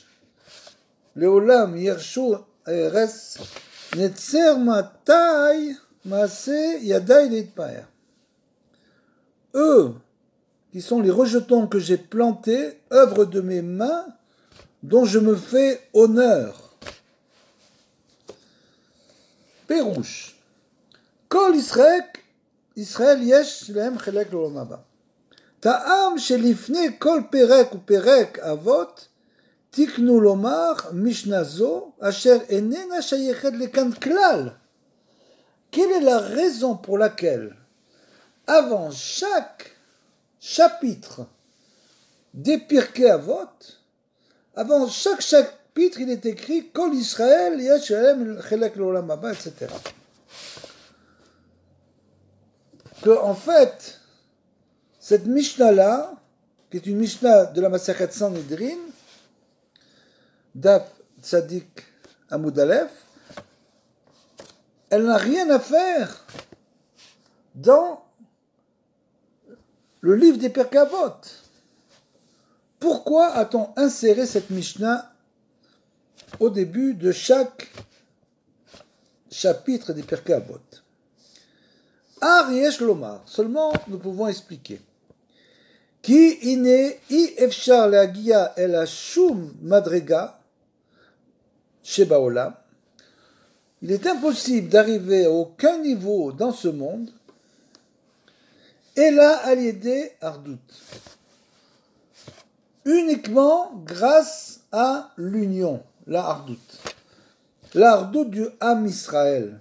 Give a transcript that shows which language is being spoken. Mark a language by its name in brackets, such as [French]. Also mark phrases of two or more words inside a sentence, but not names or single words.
[Hebrew] לעולם יירשו ארץ נצר מטעי מעשה ידי להתפאר. [French] Eux, qui sont les rejetons que j'ai plantés, œuvre de mes mains, dont je me fais honneur. Pérouche. [Hebrew] כל ישראל יש להם חלק לעולם הבא. טעם שלפני כל פרק ופרק אבות, תיקנו לומר משנה זו, אשר אינה שייכת לכאן כלל. [French] Quelle est la raison pour laquelle avant chaque chapitre des Pirkei Avot, avant chaque chapitre, il est écrit [Hebrew] כל ישראל, יש להם חלק לעולם הבא, [French] etc. Que, en fait, cette Mishnah-là, qui est une Mishnah de la Masechet Sanhedrin, [Hebrew] דף צ עמוד א, [French] elle n'a rien à faire dans le livre des Pirkei Avot. Pourquoi a-t-on inséré cette Mishnah au début de chaque chapitre des Pirkei Avot? [Hebrew] אך יש לומר, [French] seulement nous pouvons expliquer. [Hebrew] כי אין אפשר להגיע אל שום מדרגה שבעולם. [French] Il est impossible d'arriver à aucun niveau dans ce monde. Et là, [Hebrew] על ידי אחדות. [French] Uniquement grâce à l'union, la ardout. La ardout du [Hebrew] עם ישראל.